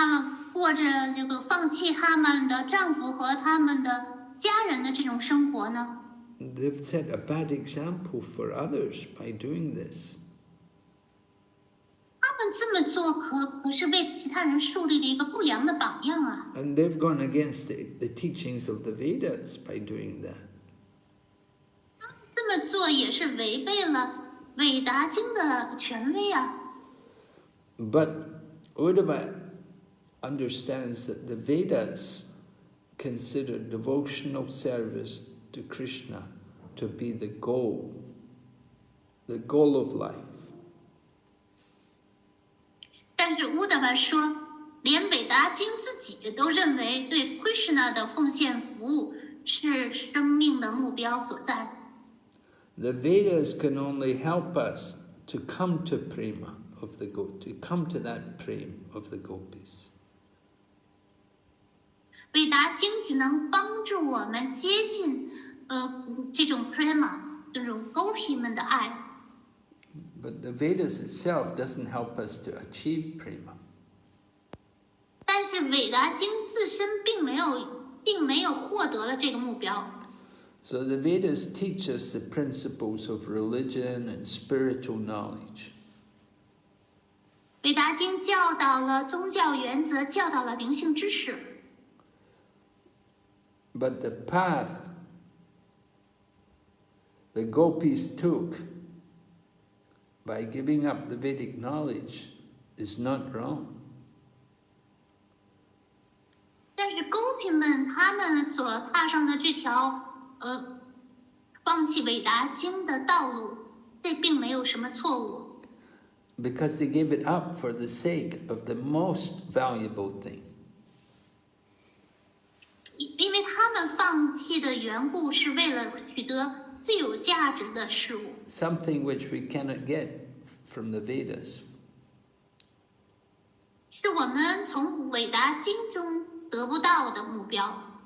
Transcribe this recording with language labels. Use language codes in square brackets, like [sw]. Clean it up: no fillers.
[zh] 他们过着这个放弃他们的丈夫和他们的家人的这种生活呢？ [en] They've set a bad example for others by doing this. [zh] 他们这么做可是为其他人树立了一个不良的榜样啊！ [en] And they've gone against the teachings of the Vedas by doing that. [zh] 这么做也是违背了韦达经的权威啊！ [en] But Uddhava understands that the Vedas consider devotional service to Krishna to be the goal of life. [zh] 但是乌达瓦说，连韦达经自己都认为对 Krishna 的奉献服务是生命的目标所在。 [en] The Vedas can only help us to come to Prema of the to come to that Prema of the Gopis. [zh] 韦达经只能帮助我们接近这种 Prema 这种 Gopi 们的爱。 [en] But the Vedas itself doesn't help us to achieve Prema. [zh] 但是韦达经自身并没有获得了这个目标。 [en] So the Vedas teach us the principles of religion and spiritual knowledge. [zh] 韦达经教导了宗教原则，教导了灵性知识。 [en] But the path the Gopis took by giving up the Vedic knowledge is not wrong. [zh] 但是 Gopi 们他们所踏上的这条放弃韦达经的道路，这并没有什么错误。 [en] Because they gave it up for the sake of the most valuable thing. [zh] 因为他们放弃的缘故是为了取得最有价值的事物， [en] Something which we cannot get from the Vedas. [zh] 是我们从韦达经中得不到的目标。